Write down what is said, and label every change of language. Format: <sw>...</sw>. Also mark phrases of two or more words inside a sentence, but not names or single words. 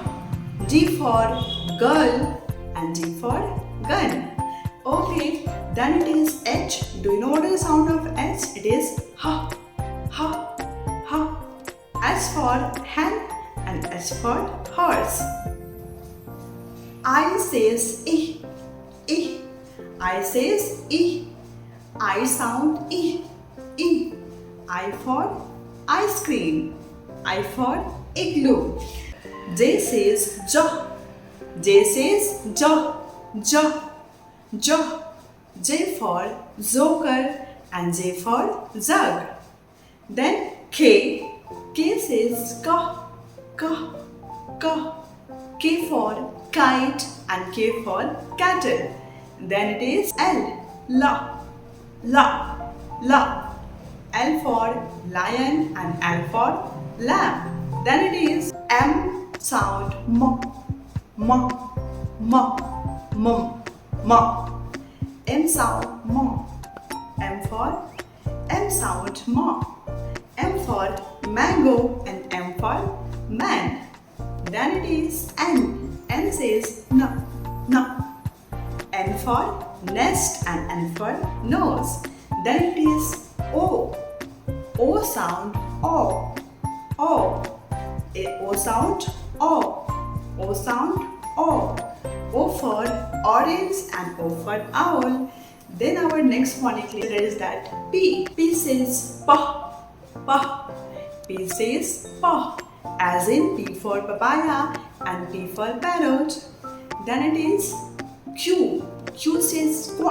<en>G for girl and G for gun. Okay. Then it is H. Do you know what is the sound of H? It is ha. Ha. Ha. S for hen and S for horse. I says E. E. I says E. I sound E. E. I for ice cream. I for igloo. J says ja. J says ja. Ja. Ja. J for joker and J for jug. Then K. K says ka. Ka. Ka. K for kite and K for cattle. Then it is L. La. La. La. L for lion and L for lamb. Then it is M sound ma. Ma. Ma. Mum. Ma. M sound ma. M for M sound ma. M for mango and M for man. Then it is N. N says na. Na. N for nest and N for nose. Then it is O. O sound O. O. O sound O. O sound O. O for orange and O for owl. Then our next phonic letter is that P. P says pa. Pa. P says pa. As in P for papaya and P for parrot. Then it is Q. Q says qua.</en>